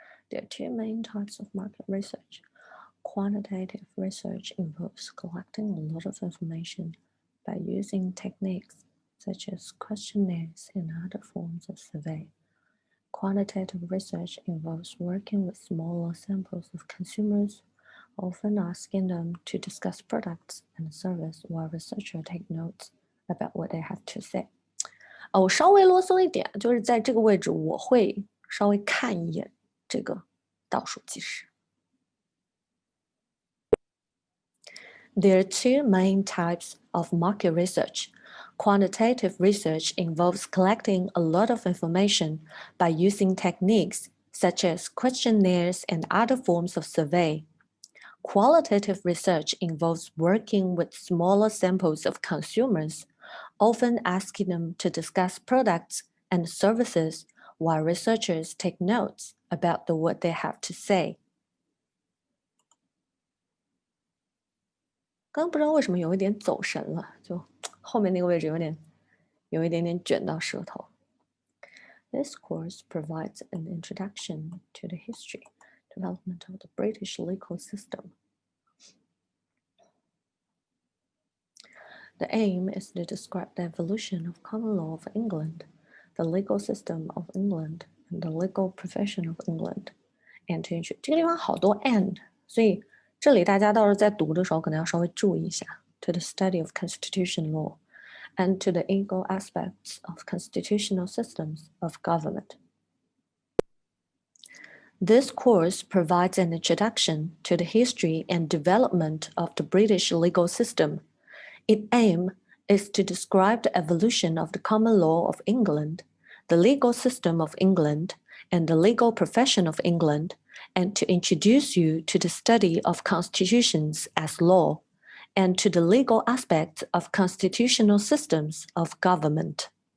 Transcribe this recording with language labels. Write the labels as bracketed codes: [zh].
[en] There are two main types of market research. Quantitative research involves collecting a lot of information by using techniques such as questionnaires and other forms of survey. Quantitative research involves working with smaller samples of consumers, often asking them to discuss products and service while researchers take notes about what they have to say. [zh] 我稍微啰嗦一点，就是在这个位置我会稍微看一眼这个倒数计时。 [en] There are two main types of market research. Quantitative research involves collecting a lot of information by using techniques such as questionnaires and other forms of survey. Qualitative research involves working with smaller samples of consumers, often asking them to discuss products and services while researchers take notes about what they have to say. [zh] 刚刚不知道为什么有一点走神了，就后面那个位置有一点点卷到舌头。 [en] This course provides an introduction to the history, development of the British legal system. The aim is to describe the evolution of common law of England, the legal system of England, and the legal profession of England. And to [zh] 这个地方好多 and， 所以这里大家到时候在读的时候可能要稍微注意一下。 [en] To the study of constitution law, and to the legal aspects of constitutional systems of government. This course provides an introduction to the history and development of the British legal system. Its aim is to describe the evolution of the common law of England, the legal system of England, and the legal profession of England, and to introduce you to the study of constitutions as law, and to the legal aspects of constitutional systems of government.